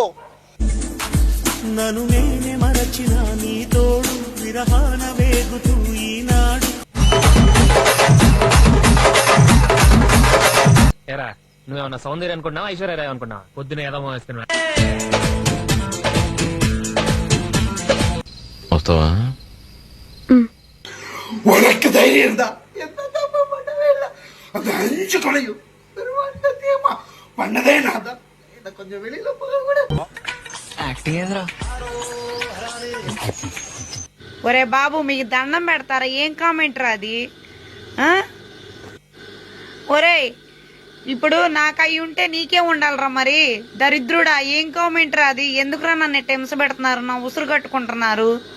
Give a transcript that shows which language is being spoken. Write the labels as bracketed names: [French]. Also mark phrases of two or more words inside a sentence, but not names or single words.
[Telugu] నన్ను నేనే మరచిన నీ తోడు విరహాన వేగుతూ ఈనాడు. ఏరా నువ్వేమన్నా సౌందర్య అనుకున్నావా, ఐశ్వర్య అనుకున్నావా? పొద్దున ఏదో వేసుకున్నా. వస్తావా? [Tamil] உனக்கு தைரியம் இருந்தா என்ன தப்பு பண்ணவே இல்லை. அந்த 5 கொலையும் சத்தியமா பண்ணதே நான் தான். என்ன கொஞ்சம் வெளியில போக கூட. [Telugu] ఒరే బాబు, మీకు దండం పెడతారా? ఏం కామెంట్ రా అది? ఆ? ఒరేయ్ ఇప్పుడు నాకు అయి ఉంటే నీకే ఉండాలిరా మరి. దరిద్రుడా, ఏం కామెంట్ రా అది? ఎందుకురా నన్ను టెంస పెడుతున్నారు, నా ఉసురు కట్టుకుంటున్నారు?